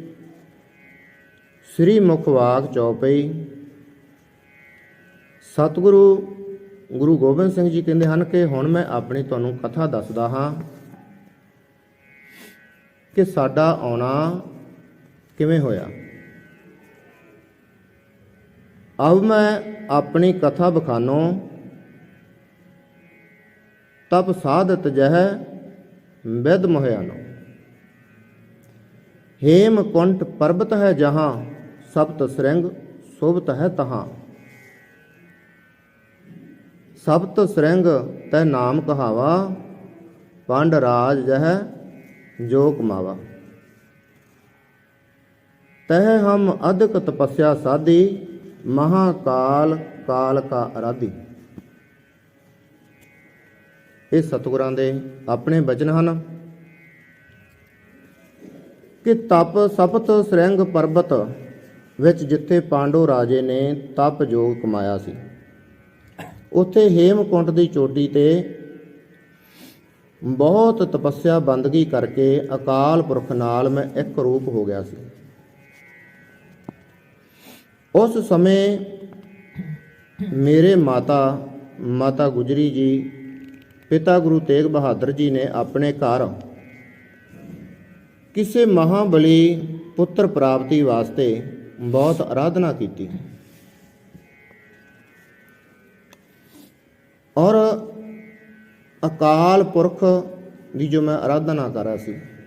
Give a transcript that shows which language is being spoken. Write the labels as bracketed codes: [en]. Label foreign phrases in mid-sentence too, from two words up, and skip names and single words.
[pa] ਸ੍ਰੀ ਮੁਖ ਵਾਕ ਚੌਪਈ। ਸਤਿਗੁਰੂ ਗੁਰੂ ਗੋਬਿੰਦ ਸਿੰਘ ਜੀ ਕਹਿੰਦੇ ਹਨ ਕਿ ਹੁਣ ਮੈਂ ਆਪਣੀ ਤੁਹਾਨੂੰ ਕਥਾ ਦੱਸਦਾ ਹਾਂ ਕਿ ਸਾਡਾ ਆਉਣਾ ਕਿਵੇਂ ਹੋਇਆ। [bra] अब मैं अपनी कथा बखानो, तब साधत जह विद मोहयानो। हेम कुंठ पर्वत है जहाँ, सप्त श्रृंग शोभत है तहाँ। सप्त श्रृंग तह नाम कहावा, पांड राज जह जो कमावा। तह हम अधिक तपस्या साधी, महाकाल काल का आराधी। [pa] ਇਹ ਸਤਿਗੁਰਾਂ ਦੇ ਆਪਣੇ ਬਚਨ ਹਨ ਕਿ ਤਪ ਸਪਤ ਸ਼੍ਰृंग ਪਰਬਤ ਵਿੱਚ ਜਿੱਥੇ ਪਾਂਡੋ ਰਾਜੇ ਨੇ ਤਪ ਜੋਗ ਕਮਾਇਆ ਸੀ, ਉੱਥੇ ਹੇਮਕੁੰਟ ਦੀ ਚੋਟੀ ਤੇ ਬਹੁਤ ਤਪੱਸਿਆ ਬੰਦਗੀ ਕਰਕੇ ਅਕਾਲ ਪੁਰਖ ਨਾਲ ਮੈਂ ਇੱਕ ਰੂਪ ਹੋ ਗਿਆ ਸੀ। [hi] उस समय मेरे माता गुजरी जी, पिता गुरु तेग बहादुर जी ने अपने घर किसी महाबली पुत्र प्राप्ति वास्ते बहुत आराधना की और अकाल पुरख की जो मैं आराधना कर रहा सी,